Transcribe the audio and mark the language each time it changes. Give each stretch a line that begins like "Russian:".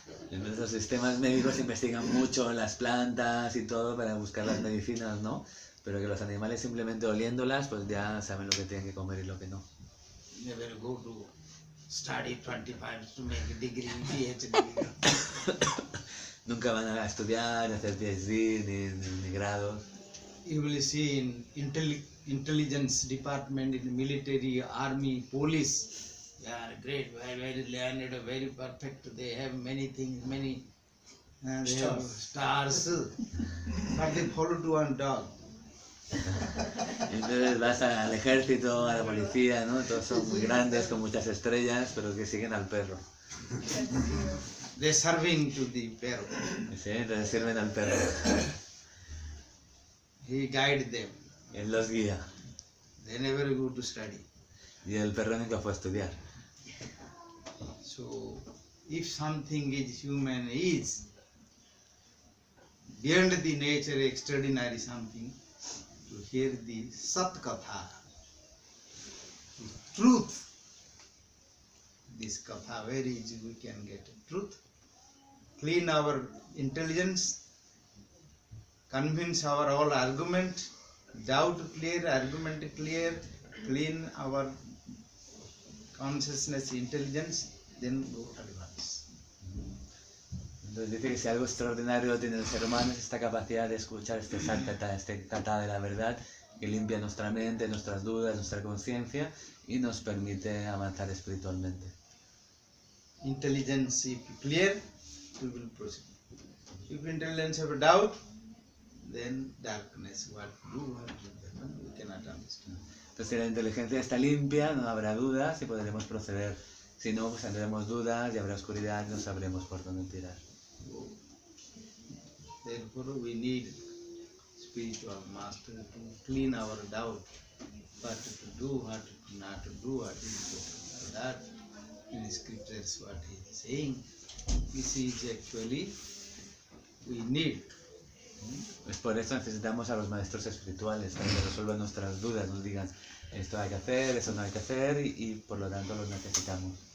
Spanish: Entonces los sistemas médicos investigan mucho las plantas y todo para buscar las medicinas, ¿no? Pero que los animales simplemente oliéndolas pues ya saben lo que tienen que comer y lo que no.
English: Never go to study 25 to make a degree, PhD.
Spanish: Nunca van a estudiar, hacer PhD ni grados.
English: You will see in intelligence department, in military, army, police, they are great, very learned, very perfect. They have many things, many they have stars, but they follow to one dog.
Spanish: Entonces vas al ejército, a la policía, ¿no? Todos son muy grandes, con muchas estrellas, pero que siguen al perro.
English: They serving to the perro.
Spanish: ¿Sí? Entonces sirven al perro.
English: He guide them.
Spanish: Él los guía.
English: They never go to study.
Spanish: Y el perro nunca fue a estudiar.
English: So, if something is human is beyond the nature, extraordinary something, to hear the Sat Katha, the truth, this Katha, very easy we can get truth, clean our intelligence, convince our all argument, doubt clear, argument clear, clean our consciousness, intelligence, then go advance.
Spanish: Entonces dice que si algo extraordinario tiene el ser humano es esta capacidad de escuchar este Satkata, este Kata de la verdad, que limpia nuestra mente, nuestras dudas, nuestra conciencia y nos permite avanzar espiritualmente.
English: Intelligence, if clear, we will proceed. If intelligence have a doubt, then darkness, what to do, we cannot understand.
Spanish: Entonces si la inteligencia está limpia, no habrá dudas y podremos proceder. Si no, pues tendremos dudas y habrá oscuridad y no sabremos por dónde tirar.
English: Therefore, we need spiritual master to clean our doubt, what to do, what not to do, what is that. In scriptures, what he is saying, this is actually we need.
Spanish: Pues por eso necesitamos a los maestros espirituales, para que resuelvan nuestras dudas, nos digan esto hay que hacer, eso no hay que hacer y por lo tanto los necesitamos.